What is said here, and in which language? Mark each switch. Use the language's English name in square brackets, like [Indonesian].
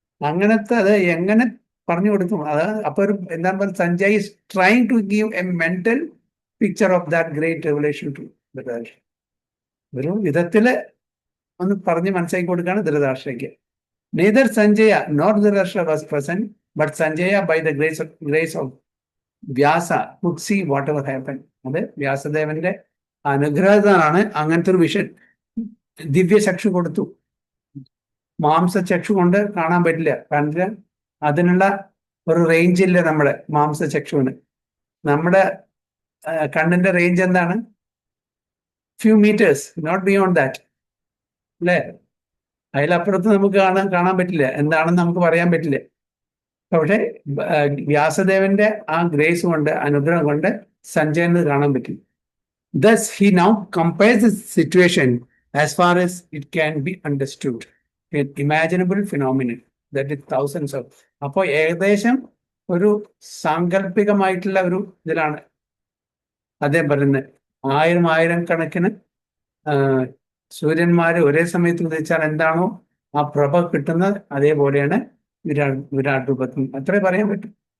[Malayalam] അങ്ങനത്തെ അത് എങ്ങനെ പറഞ്ഞു കൊടുക്കും? അത് അപ്പൊ എന്താണ് പറയുക? [English] Sanjay is trying to give a mental picture of that great revelation to Dhritarashtra. [Malayalam] ഒരു വിധത്തില് ഒന്ന് പറഞ്ഞ് മനസ്സിലാക്കി കൊടുക്കുകയാണ് ധൃതരാഷ്ട്രയ്ക്ക്. [English] Neither Sanjaya nor Dhritarashtra was present, but Sanjaya, by the grace of Vyasa, could see whatever happened. [Malayalam] അത് വ്യാസദേവന്റെ അനുഗ്രഹത്താലാണ് അങ്ങനത്തെ ഒരു വിഷൻ. ദിവ്യചക്ഷു കൊടുത്തു. മാംസചക്ഷു കൊണ്ട് കാണാൻ പറ്റില്ല. കാരണം അതിനുള്ള ഒരു റേഞ്ച് ഇല്ല നമ്മുടെ മാംസചക്ഷുവിന്. നമ്മുടെ കണ്ണിന്റെ റേഞ്ച് എന്താണ്? [English] few metres, not beyond that, [Malayalam] അല്ലേ? അതിലപ്പുറത്ത് നമുക്ക് കാണാൻ പറ്റില്ല, എന്താണെന്ന് നമുക്ക് പറയാൻ പറ്റില്ല. പക്ഷെ വ്യാസദേവന്റെ ആ ഗ്രേസ് കൊണ്ട്, അനുഗ്രഹം കൊണ്ട് സഞ്ജയന് കാണാൻ പറ്റും. [English] Thus he now compares the situation as far as it can be understood. An imaginable phenomenon that is thousands of. [Malayalam] അപ്പോൾ ഏകദേശം ഒരു സാങ്കല്പികമായിട്ടുള്ള ഒരു ഇതിലാണ് അദ്ദേഹം പറയുന്നത്. ആയിരം കണക്കിന് സൂര്യന്മാര് ഒരേ സമയത്ത് ഉദിച്ചാൽ എന്താണോ ആ പ്രഭ കിട്ടുന്നത്, അതേപോലെയാണ് വിരാട് രൂപത്തിൽ. അത്രേ പറയാൻ പറ്റും.